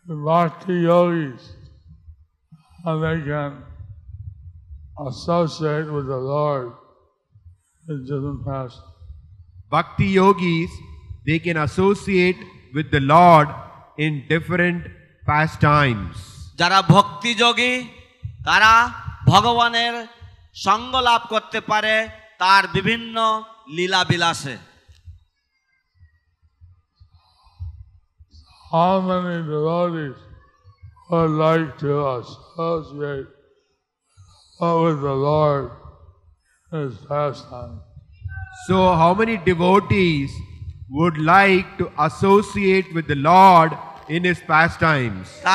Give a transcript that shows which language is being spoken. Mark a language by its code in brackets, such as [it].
[en] Bhakti yogis, how they can associate with the Lord in different pastimes. Bhakti yogis, they can associate with the Lord in different pastimes. [bn] যারা ভক্তি যোগী তারা ভগবানের সঙ্গ লাভ করতে পারে তার বিভিন্ন লীলা বিলাসে। [en] How many devotees would like to associate with the Lord in His pastime? So how many devotees would like to associate with the Lord in His pastimes?